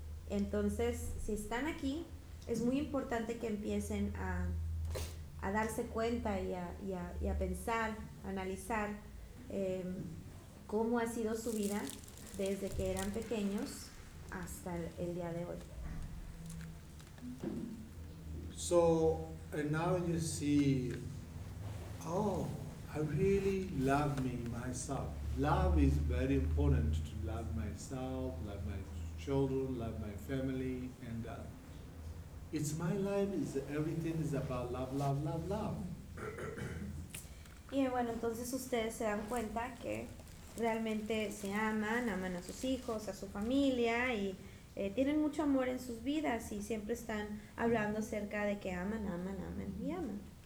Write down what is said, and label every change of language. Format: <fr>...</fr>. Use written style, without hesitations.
<es>Entonces, si están aquí, es muy importante que empiecen a darse cuenta y a pensar, a analizar cómo ha sido su vida desde que eran pequeños hasta el día de hoy.</es> <en>So, and now you see, I really love me myself. Love is very important to love myself, love my children, love my family, and it's my life, is everything is about love, love, love, love.</en> <es>Y bueno, entonces ustedes se dan cuenta que realmente se aman, aman a sus hijos, a su familia, y tienen mucho amor en sus vidas, y siempre están hablando acerca de que aman, aman, aman, y aman.</es>